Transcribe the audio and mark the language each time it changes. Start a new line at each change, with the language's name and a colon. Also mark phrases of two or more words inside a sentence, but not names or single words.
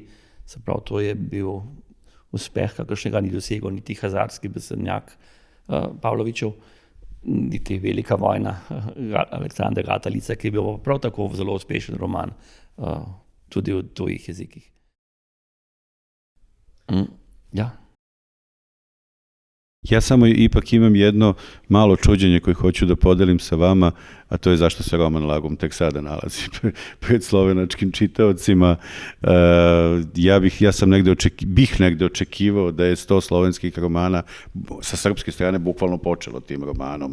Slovenian: Se pravi, to je bil uspeh, kakršnega ni dosegel niti hazarski besednjak Pavlovićev, niti Velika vojna Aleksandra Gatalice, ki je bil prav tako zelo uspešen roman tudi v tujih jezikih. Ja.
Serbian: Ja samo ipak imam jedno malo čuđenje koje hoću da podelim sa vama, a to je zašto se roman Lagum tek sada nalazi pred slovenačkim čitaocima. Ja sam bih negde očekivao da je 100 slovenskih romana sa srpske strane bukvalno počelo tim romanom.